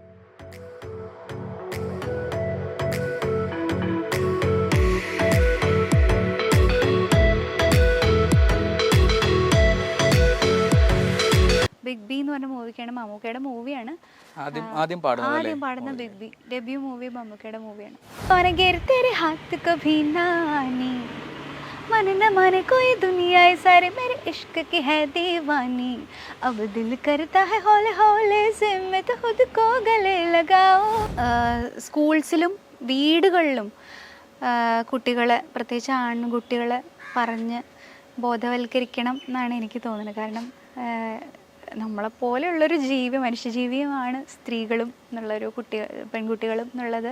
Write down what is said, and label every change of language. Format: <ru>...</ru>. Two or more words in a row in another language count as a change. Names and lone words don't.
<ml>ബിഗ് ബി എന്ന് പറഞ്ഞ മൂവിക്കാണ്, മമ്മൂക്കയുടെ മൂവിയാണ്. ആദ്യം പാടുന്ന ബിഗ് ബി</ml> <en>debut movie</en> <ml>മമ്മൂക്കയുടെ മൂവിയാണ്.</ml> <hi>मन न माने कोई दुनिया सारे मेरे इश्क की है दीवानी अब दिल करता है हौले हौले से मैं तो खुद को गले लगाओ.</hi> <ml>സ്കൂൾസിലും വീടുകളിലും കുട്ടികളെ, പ്രത്യേകിച്ച് ആൺകുട്ടികളെ പറഞ്ഞ് ബോധവൽക്കരിക്കണം എന്നാണ് എനിക്ക് തോന്നുന്നത്. കാരണം നമ്മളെപ്പോലെയുള്ളൊരു മനുഷ്യജീവിയുമാണ് സ്ത്രീകളും എന്നുള്ളൊരു പെൺകുട്ടികളും എന്നുള്ളത്.</ml>